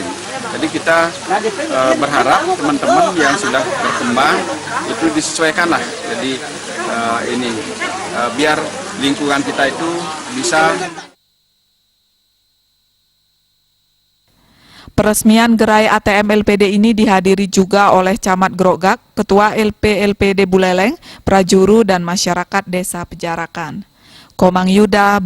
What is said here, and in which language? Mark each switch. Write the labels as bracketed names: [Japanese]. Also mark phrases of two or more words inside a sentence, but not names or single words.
[Indonesian] Jadi kita berharap teman-teman yang sudah berkembang itu disesuaikan lah. Jadi biar lingkungan kita itu bisa. Peresmian gerai ATM LPD ini dihadiri juga oleh Camat Grogak, Ketua LPD Buleleng, prajuru dan masyarakat Desa Pejarakan. Komang Yuda.